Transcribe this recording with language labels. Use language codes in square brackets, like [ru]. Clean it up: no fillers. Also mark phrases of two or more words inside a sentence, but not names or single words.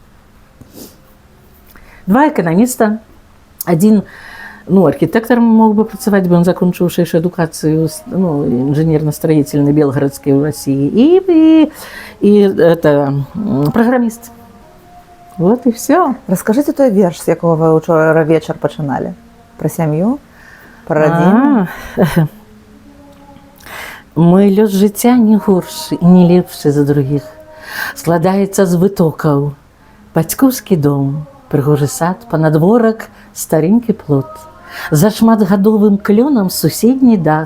[uk] 2 економіста, один архітектором мог би працювати, бо він закінчив ще едукацію інженерно-строїтельну Белгородську в Росії, і програміст. Вот і все. Розкажіть той вірш, з якого ви вчора вечір починали. Про сім'ю, про родину. [be] Мой лёс жыцця не горшы і не лепшы за другіх. Складаецца з вытокаў. Бацькоўскі дом, прыгожы сад, панадворак, старенькі плот. За шматгадовым клёнам суседні дах.